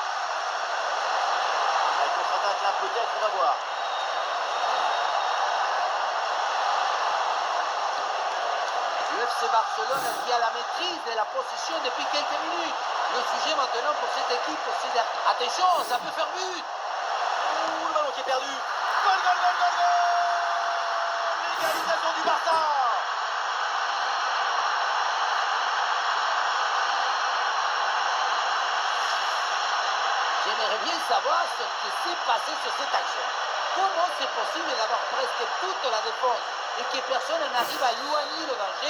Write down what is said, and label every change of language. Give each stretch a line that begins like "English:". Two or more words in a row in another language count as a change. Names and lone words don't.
French: La contre-attaque là peut-être, on va voir. FC Barcelone qui a la maîtrise de la possession depuis quelques minutes. Le sujet maintenant pour cette équipe, c'est attention, ça peut faire but. Ouh, le ballon qui est perdu. Gol, gol, gol, gol, gol! L'égalisation du Barça. J'aimerais bien savoir ce qui s'est passé sur cette action. Comment c'est possible d'avoir presque toute la défense et que personne n'arrive à éloigner le danger?